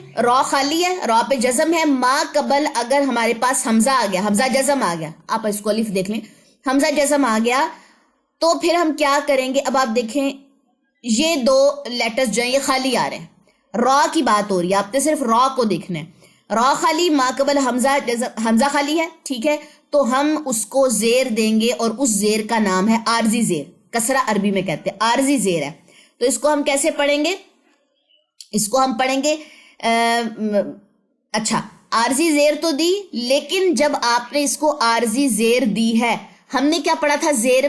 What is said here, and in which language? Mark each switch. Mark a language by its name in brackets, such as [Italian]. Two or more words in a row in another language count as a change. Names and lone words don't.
[Urdu] را خالی ہے، را پہ جزم ہے، ما قبل اگر ہمارے پاس حمزہ آ گیا، حمزہ جزم آ گیا، آپ اس کو الف دیکھ لیں، حمزہ جزم آ گیا تو پھر ہم کیا کریں گے؟ اب آپ دیکھیں یہ 2 لیٹرز جو ہیں یہ خالی آ رہے ہیں، را کی بات ہو رہی ہے، آپ نے صرف را کو دیکھنا ہے. را خالی، ما قبل حمزہ جزم، حمزہ خالی ہے، ٹھیک ہے، تو ہم اس کو زیر دیں گے، اور اس زیر کا نام ہے عارضی زیر. کسرہ عربی میں کہتے ہیں، عارضی زیر ہے. تو اس کو ہم کیسے پڑھیں گے؟ اس کو ہم پڑھیں گے اچھا عارضی زیر تو دی، لیکن جب آپ نے اس کو عارضی زیر دی ہے، ہم نے کیا پڑھا تھا؟